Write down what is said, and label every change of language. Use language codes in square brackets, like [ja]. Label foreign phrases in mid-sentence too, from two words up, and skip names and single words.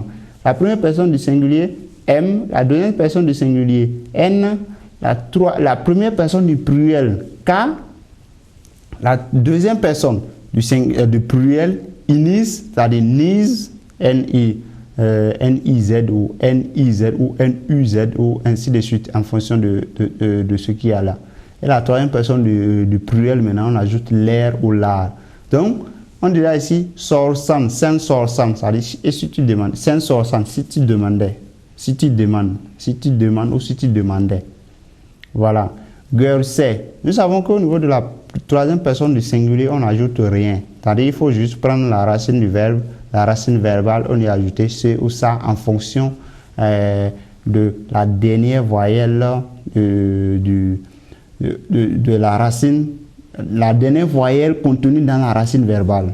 [fr] La première personne du singulier, M, la deuxième personne du singulier, N, la première personne du pluriel, K, la deuxième personne du pluriel, inis, c'est-à-dire nis, N-I-Z ou N-I-Z ou N-U-Z ou ainsi de suite en fonction de ce qu'il y a là. Et la troisième personne du pluriel, maintenant, on ajoute l'air ou l'art. Donc, on dirait ici, [tr] sorsan, sen sorsan, [fr] c'est-à-dire, et si tu demandes, [tr] sen sorsan, [fr] si tu demandais, si tu demandes ou si tu demandais. Voilà. Girl, c'est. Nous savons qu'au niveau de la troisième personne du singulier, on n'ajoute rien. C'est-à-dire il faut juste prendre la racine du verbe, la racine verbale, on y ajoute ce ou ça en fonction de la dernière voyelle de la racine, la dernière voyelle contenue dans la racine verbale.